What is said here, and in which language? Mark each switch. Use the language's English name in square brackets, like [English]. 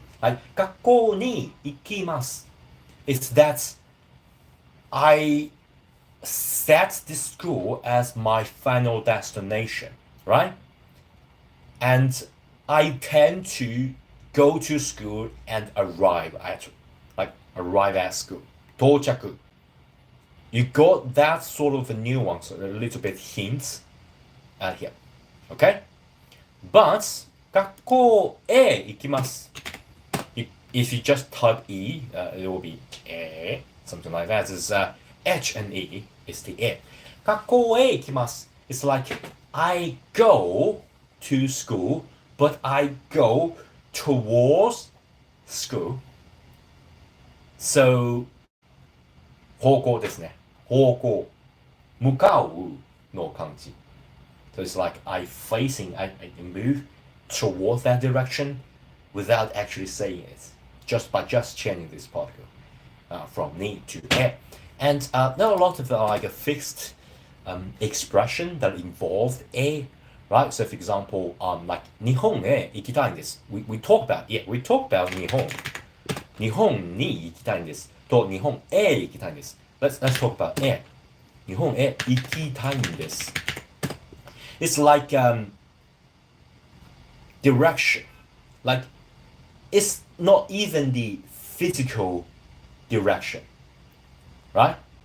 [English] Like [Japanese] 学校に行きます [English] is that I set the school as my final destination, right? And I tend to go to school and arrive at school. [Japanese] 到着. [English] You got that sort of a nuance, a little bit hints at here. Okay? [Japanese] But 学校へ行きます. [English] If you just type E, it will be E, something like that. It's H and E is the E. [Japanese] 学校へ行きます. [English] It's like I go to school, but I go towards school. [Japanese] So 方向ですね。方向。向かうの漢字. [English] So it's like I move towards that direction without actually saying it. Just by changing this particle from ni to e. And there are a lot of like a fixed expression that involved a, right? So for example, like [Japanese] 日本へ行きたいんです. [English] We talk about日本. [Japanese] 日本に行きたいんです。と日本へ行きたいんです. [English] Let's talk about へ. [Japanese] 日本へ行きたいんです. [English] It's like direction. Like it's not even the physical direction, right?